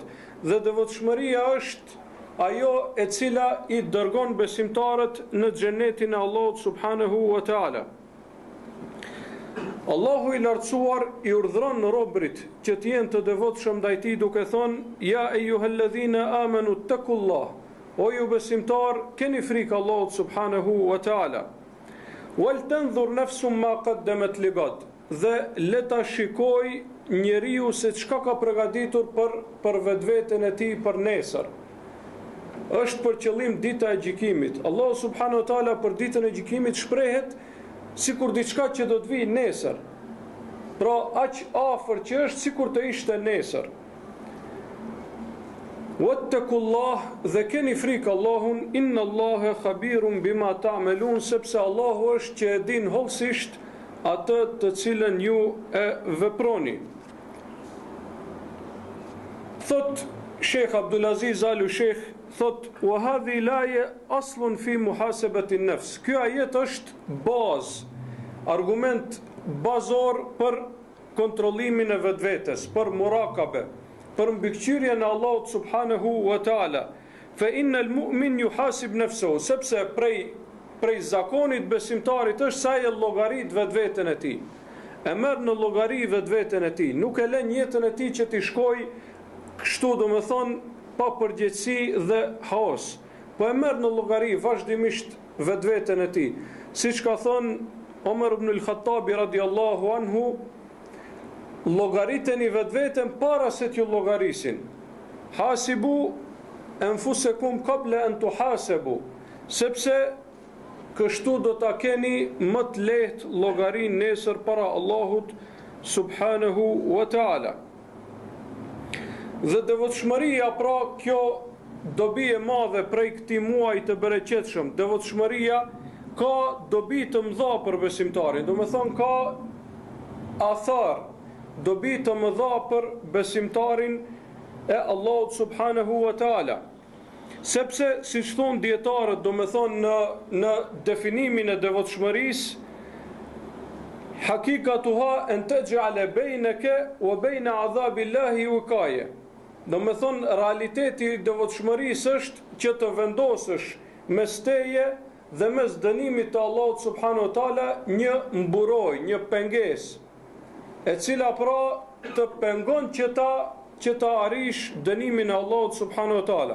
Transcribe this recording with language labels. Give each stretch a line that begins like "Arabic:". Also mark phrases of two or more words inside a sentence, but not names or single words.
Albanian: Dhe devotshmëria është ajo e cila i dërgon besimtarët në xhenetin e Allahut
Arabic: سبحانه وتعالى.
Albanian: Allahu i lartësuar i urdhëron robërit që të jenë të devotshëm ndaj tij duke thënë
Arabic: يا أيها الذين آمنوا اتقوا الله,
Albanian: o ju besimtar, keni frikë Allahut
Arabic: سبحانه وتعالى. ولتنظر نفس ما قدمت لغد,
Albanian: dhe le ta shikoj njeriu se çka ka përgatitur për vetveten e tij për nesër. Është për qëllim dita e gjykimit. Allahu
Arabic: سبحانه وتعالى
Albanian: për ditën e gjykimit shprehet sikur diçka që do të vijë nesër. Pra aq afër që është sikur të ishte nesër. Wattaqullah, dhe keni frikë Allahun,
Arabic: إن الله خبير بما تعملون,
Albanian: sepse Allahu është që e din hollësisht atë të cilën ju e veproni. Thot Sheikh Abdulaziz Alu Sheikh, thot
Arabic: وهذه الآية أصل في محاسبة النفس.
Albanian: Ky ajet është bazë, argument bazor për kontrollimin e vetvetes, për murakabe, për mbikëqyrjen e Allahut
Arabic: سبحانه وتعالى. فإن المؤمن يحاسب نفسه,
Albanian: sepse prej zakonit besimtarit është sa e llogarit vetveten e tij. E merr në llogari vetveten e tij, nuk e lën jetën e tij që t'i shkojë kështu, do me thonë, pa përgjegjësi dhe haos, po e merr në llogari vazhdimisht vetveten e tij. Siç ka thënë Omer ibn al-Khattabi
Arabic: رضي الله عنه,
Albanian: llogariteni vetveten para se t'ju llogarisin.
Arabic: حاسبوا أنفسكم قبل أن تحاسبوا,
Albanian: sepse kështu do ta keni më të lehtë llogarin nesër para Allahut
Arabic: سبحانه وتعالى.
Albanian: Dhe devotshmëria, pra kjo dobi e madhe prej këtij muaji të bereqetshëm, devotshmëria ka dobi të mëdha për besimtarin, do me thonë ka athar, dobi të mëdha për besimtarin e Allahut
Arabic: سبحانه وتعالى.
Albanian: Sepse, si që thonë dietarët, do me thonë në definimin e devotshmërisë,
Arabic: حقيقتها أن تجعل بينك وبين عذاب الله وقاية.
Albanian: Do me thonë, realiteti i devotshmërisë është që të vendosësh mes teje dhe mes dënimit të Allahut
Arabic: سبحانه وتعالى
Albanian: një mburoj, një pengesë, e cila pra të pengon që ta arish dënimin e Allahut
Arabic: سبحانه وتعالى.